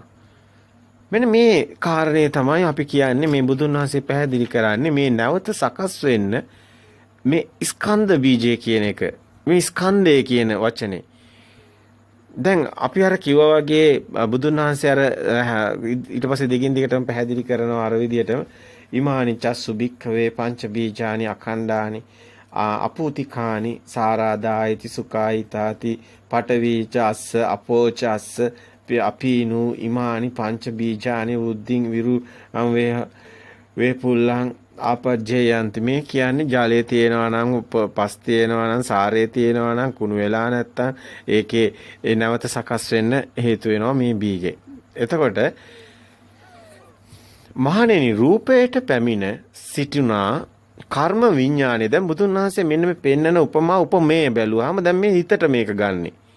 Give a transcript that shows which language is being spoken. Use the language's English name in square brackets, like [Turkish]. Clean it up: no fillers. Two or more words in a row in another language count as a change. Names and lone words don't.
[Sinhala] මෙන්න මේ කාරණේ තමයි අපි කියන්නේ මේ බුදුන් වහන්සේ පැහැදිලි කරන්නේ මේ නැවත සකස් වෙන්න මේ ස්කන්ධ බීජය කියන එක. මේ ස්කන්ධය කියන වචනේ. දැන් අපි අර කිව්වා වගේ බුදුන් වහන්සේ අර ඊට පස්සේ දිගින් දිගටම පැහැදිලි කරනවා අර විදිහටම [Pali] ඉමානි චස්සු භික්ඛවේ පංච බීජානි අඛණ්ඩානි අපූතිකානි සාරාදායිති සුඛායිතාති පටවීච අස්ස අපෝච අස්ස අපීනු ඉමානි පංච බීජානි උද්දින් විරු වේපුල්ලං ආපජ්ජයන්ති. [Sinhala] මේ කියන්නේ ජලයේ තියෙනවා නම් පස් තියෙනවා නම් සාරයේ තියෙනවා නම් කුණු වෙලා නැත්තම් ඒකේ ඒ නැවත සකස් වෙන්න හේතු වෙනවා මේ බීජේ. එතකොට මහණෙනි රූපයට පැමිණ සිටුනා කර්ම විඥානේ දැන් බුදුන් වහන්සේ මෙන්න මේ පෙන්නන උපමා උපමේය බැලුවාම දැන් මේ හිතට මේක ගන්නෙ.